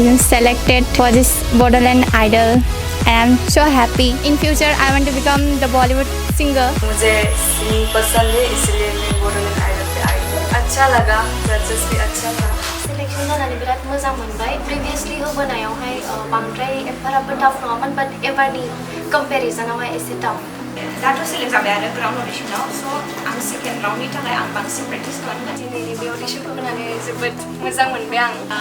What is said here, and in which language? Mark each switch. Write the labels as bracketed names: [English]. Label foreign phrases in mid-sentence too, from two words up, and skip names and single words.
[English] selected for this Bodoland Idol. I am so happy. In future, I want to become the Bollywood singer. [Hindi] मुझे सिंगिंग पसंद है इसलिए मैं बोडोलैंड आइडल पे आई हूँ। अच्छा लगा, जजेस भी अच्छा था। [Bodo] सिलेक्शन जानानै बिराद मोजां मोनबाय। प्रिभियसलि होबोनायावहाय बांद्राय एफाराबो टाफ नङामोन बाट एबारनि कम्पेरिजनावहाय एसे टाफ। दाथ' सेलेक्ट जाबाय आरो ग्राउन्ड अडिशनाव स' आं सेकेन्ड राउन्डनि थाखाय आं बांसिन प्रेक्टिस खालामगोन। दिनैनि बे अडिशनखौ होनानै जोबोद मोजां मोनबाय आं।